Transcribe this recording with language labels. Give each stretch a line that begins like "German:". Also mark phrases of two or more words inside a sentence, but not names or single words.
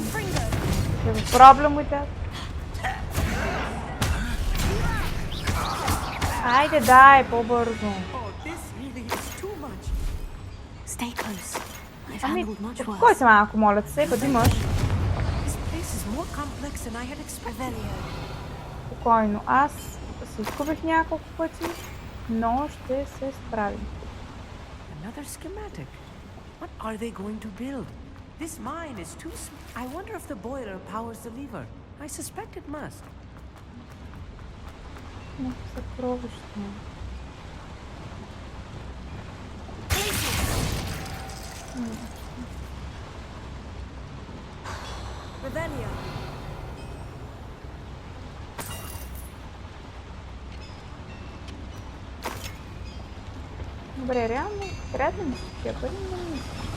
English: You have a problem with that?
Bulgarian: Хайде, дай, по-бързо.
English: Oh, this really is too much. Stay close. I've
Bulgarian: Ами,
English: handled much
Bulgarian: успокой
English: worse.
Bulgarian: се малко, моля те се, бъди мъж.
English: This place is more complex than I had expected.
Bulgarian: Спокойно. Аз се изгубих няколко пъти, но ще се справим.
English: Another schematic. What are they going to build? This mine is too small. I wonder if the boiler powers the lever. I suspect it must.
Bulgarian: Но съкровище.
English: Revelio.
Bulgarian: Добре, реално, трябва да ми се тия пари, но не мисля.